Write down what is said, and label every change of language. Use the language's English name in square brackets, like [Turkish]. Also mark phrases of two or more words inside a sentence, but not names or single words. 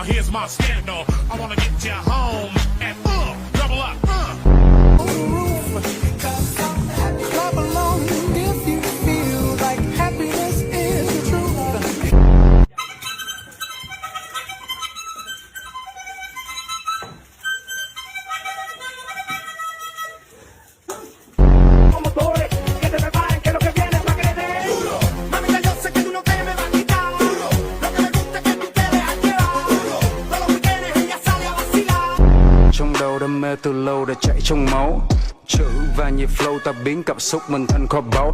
[English] my scandal. I wanna get you home and double up. Clap along if you feel like happiness is the truth. [Spanish] Motores, que te preparen, que lo que viene es pa' que le den duro. Mamita, yo sé que tú no te me vas a quitar duro. Lo que me gusta es que tú te dejas llevar duro. Todos los weekendes ella sale a vacilar. [Vietnamese] Trong đầu đam mê từ lâu đã chạy trong máu, chữ và nhịp flow ta biến cảm xúc mình thành kho báu.